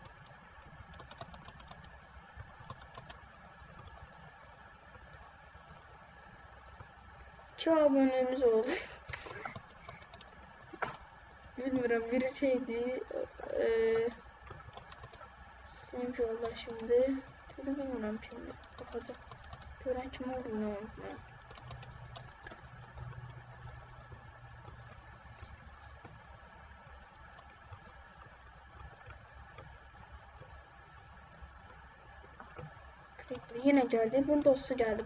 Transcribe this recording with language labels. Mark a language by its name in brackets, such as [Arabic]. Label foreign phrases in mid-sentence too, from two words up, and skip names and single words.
[Azerbaijani] Çox abunəmiz oldu. Bilmirəm bir şeydi. Sinif yoldaşımdı. Bilmirəm kimdir. Baxacaq. Görən kim olduğunu unutmayın. [Turkish] Yine geldi. Bunun dostu geldi.